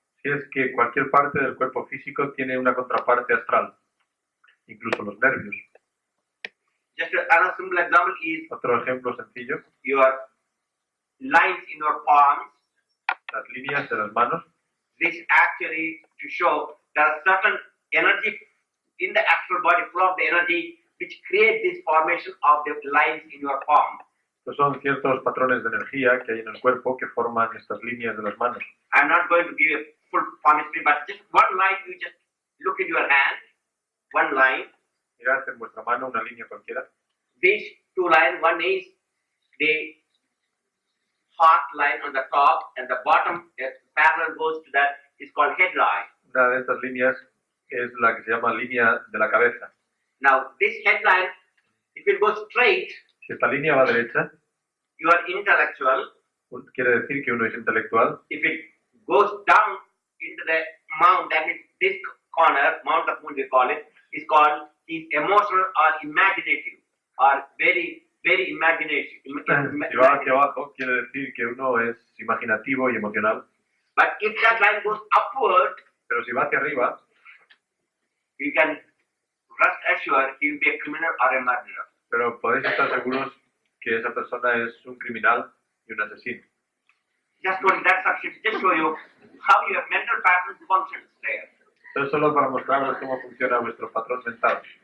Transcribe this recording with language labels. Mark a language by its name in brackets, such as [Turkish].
[Spanish] Si es que cualquier parte del cuerpo físico tiene una contraparte astral, incluso los nervios. [English] Just another simple example is [Spanish] Otro ejemplo sencillo, [English] your lines in your palms. [Spanish] las líneas de las manos. [English] This actually to show there are certain energy in the astral body, flow of the energy, which create this formation of the lines in your palm. [Spanish] Estos son ciertos patrones de energía que hay en el cuerpo que forman estas líneas de las manos. [English] I'm not going to give a full chemistry, but just one line, you just look at your hand, one line. [Spanish] Mirad en vuestra mano una línea cualquiera. [English] These two lines, one is the heart line on the top, and the bottom parallel goes to that is called head line. [Spanish] Una de estas líneas es la que se llama línea de la cabeza. [English] Now, this head line, if it goes straight, [Spanish] Si esta línea va derecha, [English] you are intellectual. [Spanish] quiere decir que uno es intelectual. [English] If it goes down into the mount, that is this corner, mount of moon we call it, is called is emotional or imaginative, or very, very imaginative. [Spanish] Si va hacia abajo, quiere decir que uno es imaginativo y emocional. [English] But if that line goes upward, [Spanish] Pero si va hacia arriba, [English] you can rest assured he will be a criminal or a murderer. [Spanish] pero podéis estar seguros que esa persona es un criminal y un asesino. [English] Just only that subject, just show you how your mental pattern functions there. [Spanish] Esto es solo para mostraros cómo funciona vuestro patrón mental.